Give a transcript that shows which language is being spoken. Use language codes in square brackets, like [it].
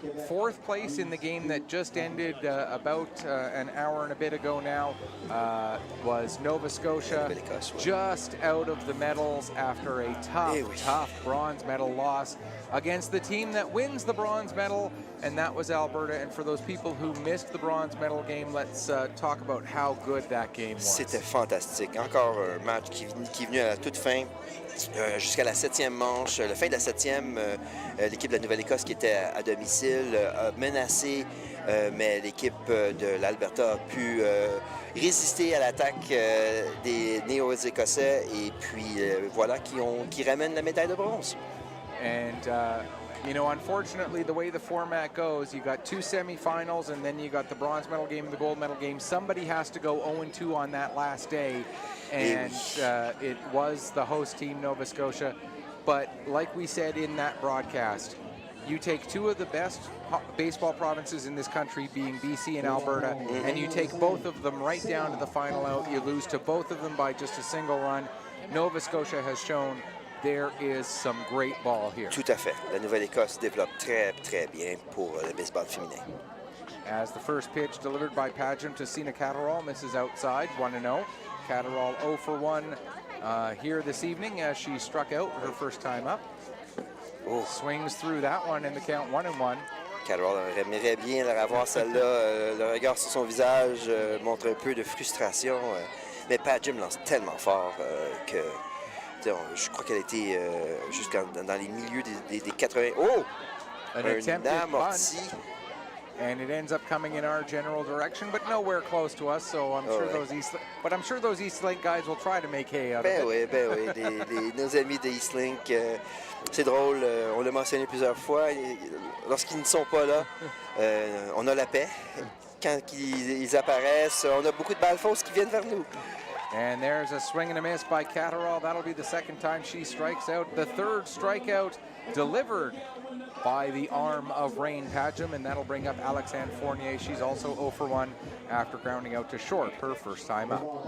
[en] 4th place in the game that just ended about an hour and a bit ago now was Nova Scotia, just out of the medals after a tough bronze medal loss against the team that wins the bronze medal, and that was Alberta. And for those people who missed the bronze medal game, let's talk about how good that game was. [fr] C'était fantastique. Encore un match qui est venu à la toute fin, jusqu'à la 7e manche. La fin de la 7e, l'équipe de la Nouvelle-Écosse qui était à domicile a menacé, mais l'équipe de l'Alberta a pu résister à l'attaque des Néo-Écossais et puis voilà qui ramènent la médaille de bronze. [en] And You know, unfortunately, the way the format goes, you got 2 semifinals, and then you got the bronze medal game and the gold medal game. Somebody has to go 0-2 on that last day, and it was the host team, Nova Scotia. But like we said in that broadcast, you take 2 of the best baseball provinces in this country, being BC and Alberta, and you take both of them right down to the final out. You lose to both of them by just a single run. Nova Scotia has shown there is some great ball here. [fr] Tout à fait. La Nouvelle-Écosse développe très, très bien pour le baseball féminin. [en] As the first pitch delivered by Padgham to Sina Catterall misses outside, 1-0. Catterall 0 for 1 here this evening as she struck out her first time up. Oh. Swings through that one in the count 1-1. [fr] Catterall aimerait bien la revoir celle-là. Le regard sur son visage montre un peu de frustration. Mais Padgham lance tellement fort que je crois qu'elle a été jusqu'à dans les milieux des 80. Oh! [en] An [fr] Un [en] attempted [fr] amorti. [en] bunt, and it ends up coming in our general direction, but nowhere close to us. So I'm sure those Eastlink guys will try to make hay out of it. [fr] Ben oui. Nos amis de Eastlink, c'est drôle, on l'a mentionné plusieurs fois. Lorsqu'ils ne sont pas là, on a la paix. Quand ils apparaissent, on a beaucoup de balles fausses qui viennent vers nous. [en] And there's a swing and a miss by Catterall. That'll be the second time she strikes out. The third strikeout delivered by the arm of Rain Padgham, and that'll bring up Alexandre Fournier. She's also 0 for 1 after grounding out to short her first time up.